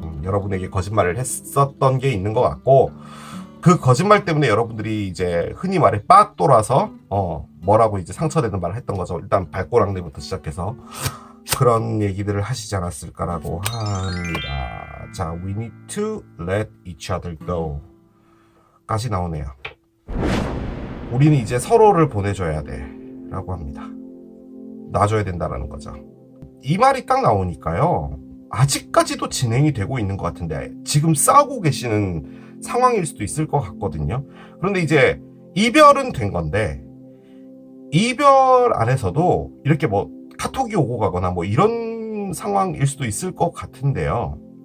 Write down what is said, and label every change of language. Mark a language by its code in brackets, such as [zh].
[ko] 여러분에게 거짓말을 했었던 게 있는 것 같고, 그 거짓말 때문에 여러분들이 이제 흔히 말해 빡 돌아서 뭐라고 이제 상처되는 말을 했던 거죠. 일단 발꼬락내부터 시작해서 그런 얘기들을 하시지 않았을까라고 합니다. [en] 자, we need to let each other go [ko] 까지 나오네요. 우리는 이제 서로를 보내줘야 돼 라고 합니다. 놔줘야 된다라는 거죠. 이 말이 딱 나오니까요, 아직까지도 진행이 되고 있는 것 같은데 지금 싸우고 계시는 상황일 수도 있을 것 같거든요. 그런데 이제 이별은 된 건데 이별 안에서도 이렇게 뭐 카톡이 오고 가거나 뭐 이런 상황일 수도 있을 것 같은데요.